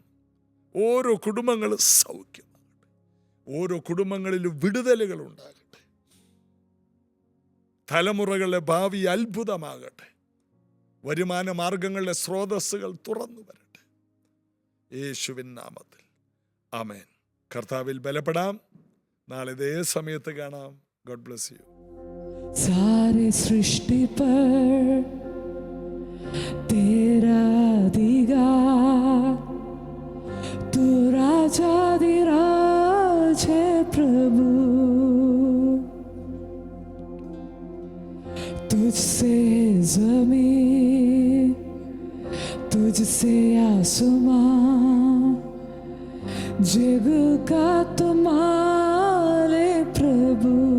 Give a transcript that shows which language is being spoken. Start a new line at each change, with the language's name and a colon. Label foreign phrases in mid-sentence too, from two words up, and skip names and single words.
Malayalam: ഓരോ കുടുംബങ്ങളും സൗഖ്യമാകട്ടെ, ഓരോ കുടുംബങ്ങളിലും വിടുതലുകൾ ഉണ്ടാകട്ടെ, തലമുറകളുടെ ഭാവി അത്ഭുതമാകട്ടെ, വരുമാന മാർഗങ്ങളുടെ സ്രോതസ്സുകൾ തുറന്നു വരട്ടെ, യേശുവിൻ നാമത്തിൽ ആമേൻ. കർത്താവിൽ ബലപ്പെടാം. നാളെ ഇതേ സമയത്ത് കാണാം.
English: God bless you.
Hindi: सारी सृष्टि पर तेरा अधिकार, तू राजाधिराज है प्रभु। तुझसे जमीन, तुझसे आसमां, जग का तुम्हारे प्रभु।